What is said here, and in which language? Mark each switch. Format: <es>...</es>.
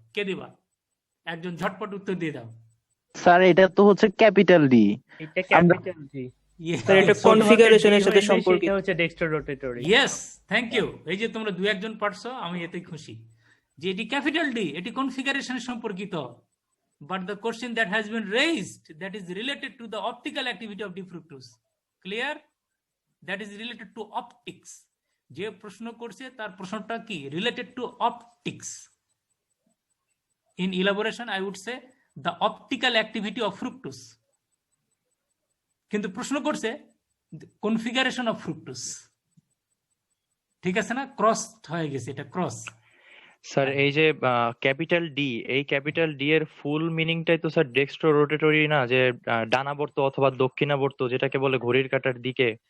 <bn>কে দিবা? একজন ঝটপট উত্তর দিয়ে দাও। স্যার এটা তো হচ্ছে ক্যাপিটাল ডি। এটা ক্যাপিটাল ডি। স্যার এটা কনফিগারেশনের সাথে সম্পর্কিত। সেটা হচ্ছে ডেক্সট্রো রোটেটরি।</bn> <en>Yes, thank you.</en> <bn>এই যে তোমরা 2-1 পারছো, আমি এতেই খুশি যে এটি ক্যাপিটাল ডি, এটি কনফিগারেশনের সম্পর্কিত।</bn> <en>But the question that has been raised, that is related to the optical activity of D fructose. Clear? That is related to optics. যে প্রশ্ন করছে তার প্রশ্নটা কি? Related to optics. In elaboration, I would say the optical activity of fructose.</en> <bn>কিন্তু প্রশ্ন করছে configuration of fructose. ঠিক আছে না? ক্রস হয়ে গেছে, এটা ক্রস। স্যার এই যে ক্যাপিটাল ডি, এই ক্যাপিটাল ডি এর ফুল মিনিংটাই তো স্যার ডেক্সট্রো রোটেটরি না, যে ডানাবর্ত অথবা দক্ষিণাবর্ত যেটাকে বলে ঘড়ির কাঁটার দিকে।</bn>